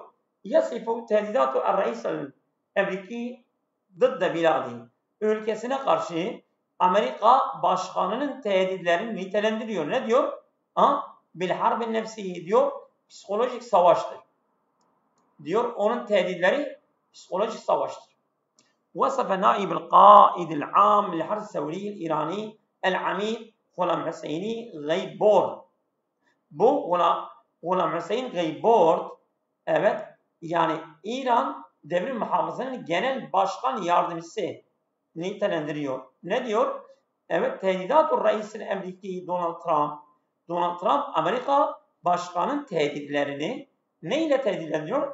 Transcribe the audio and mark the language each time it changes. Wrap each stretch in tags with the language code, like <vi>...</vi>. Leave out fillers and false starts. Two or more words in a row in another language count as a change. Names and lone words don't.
<ar>يصف تهديدات الرئيس الأمريكي ضد بلاده.</ar> <tr>Ülkesine karşı Amerika başkanının tehditlerini nitelendiriyor. Ne diyor?</tr> <ar>بالحرب النفسية</ar> <tr>diyor. Psikolojik savaştır. Diyor onun tehditleri psikolojik savaştır.</tr> <ar>وصف نائب القائد العام للحرس الثوري الإيراني العميد غلام حسيني غيبورد.</ar> <tr>Bu Ghulam Hüseyin Gaybord evet yani İran devrim muhafazasının genel başkan yardımcısı nitelendiriyor. Ne diyor? Evet tehdidat-ı Reis-i Ameriki Donald Trump Amerika başkanın tehditlerini neyle tehditlendiriyor?</tr>